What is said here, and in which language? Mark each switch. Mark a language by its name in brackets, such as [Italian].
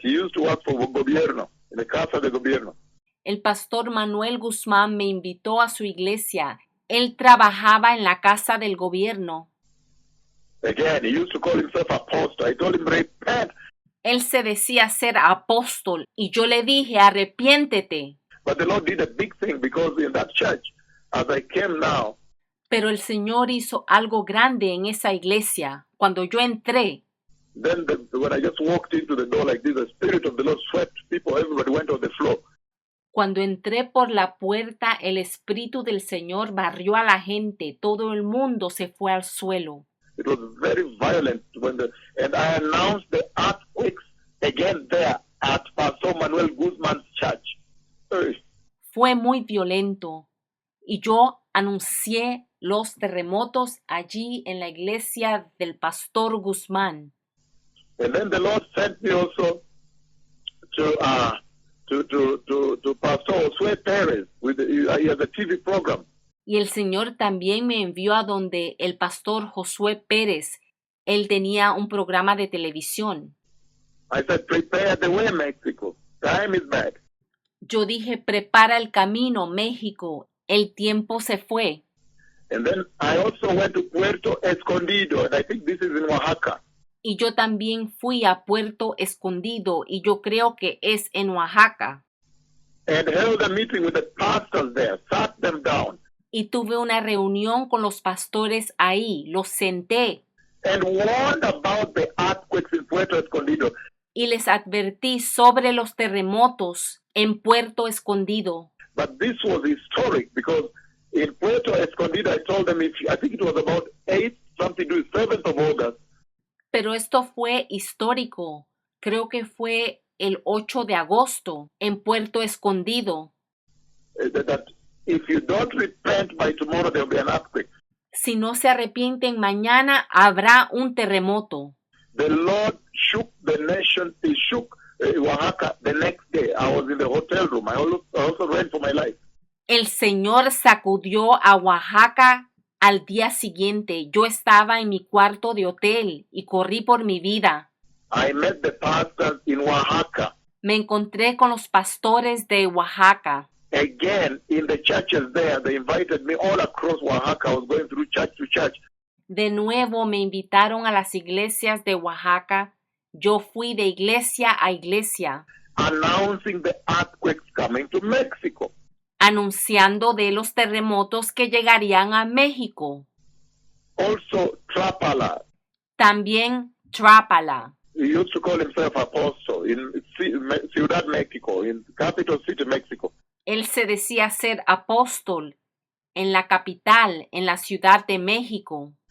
[English] He used to work for Gobierno, in the Casa de Gobierno. [Spanish] El pastor Manuel Guzmán me invitó a su iglesia. Él trabajaba en la casa del gobierno. [English] Again, he used to call himself apostle. I told him, repent. [Spanish] Él se decía ser apóstol y yo le dije, arrepiéntete. [English] But the Lord did a big thing because in that church, as I came now, [Spanish] Pero el Señor hizo algo grande en esa iglesia. Cuando yo entré, [English] then when I just walked into the door like this, the Spirit of the Lord swept people. Everybody went on the floor. [Spanish] cuando entré por la puerta, el Espíritu del Señor barrió a la gente. Todo el mundo se fue al suelo. [English] It was very violent and I announced the earthquakes again there at Pastor Manuel Guzman's church. Hey, [Spanish] Fue muy violento. Y yo anuncié los terremotos allí en la iglesia del pastor Guzmán. [English] And then the Lord sent me also to Pastor Josue Perez he has a TV program. [Spanish] Y el Señor también me envió a donde el pastor Josué Pérez. Él tenía un programa de televisión. [English] I said, prepare the way, Mexico. Time is back. [Spanish] Yo dije, prepara el camino, México. El tiempo se fue. [English] And then I also went to Puerto Escondido, and I think this is in Oaxaca. [Spanish] Y yo también fui a Puerto Escondido, y yo creo que es en Oaxaca. [English] And held a meeting with the pastors there, sat them down, [Spanish] Y tuve una reunión con los pastores ahí, los senté [English] and warned about the earthquakes in Puerto Escondido. [Spanish] y les advertí sobre los terremotos en Puerto Escondido. [English] But this was historic because in Puerto Escondido, I told them, I think it was about 7th of August, [Spanish] Pero esto fue histórico. Creo que fue el 8 de agosto en Puerto Escondido. [English] that if you don't repent by tomorrow, there will be an earthquake. [Spanish] Si no se arrepienten mañana, habrá un terremoto. [English] The Lord shook the nation. He shook Oaxaca the next day. I was in the hotel room. I also ran for my life. [Spanish] El Señor sacudió a Oaxaca al día siguiente. Yo estaba en mi cuarto de hotel y corrí por mi vida. [English] I met the pastors in Oaxaca. [Spanish] Me encontré con los pastores de Oaxaca. [English] Again, in the churches there, they invited me all across Oaxaca. I was going through church to church. [Spanish] De nuevo me invitaron a las iglesias de Oaxaca. Yo fui de iglesia a iglesia, [English] Announcing the earthquakes coming to Mexico. [Spanish] anunciando de los terremotos que llegarían a México. [English] Also, Trapala. [Spanish] También Trápala. [English] He used to call himself apostle in Ciudad Mexico, in capital city Mexico. [Spanish] Él se decía ser apóstol en la capital, en la Ciudad de México.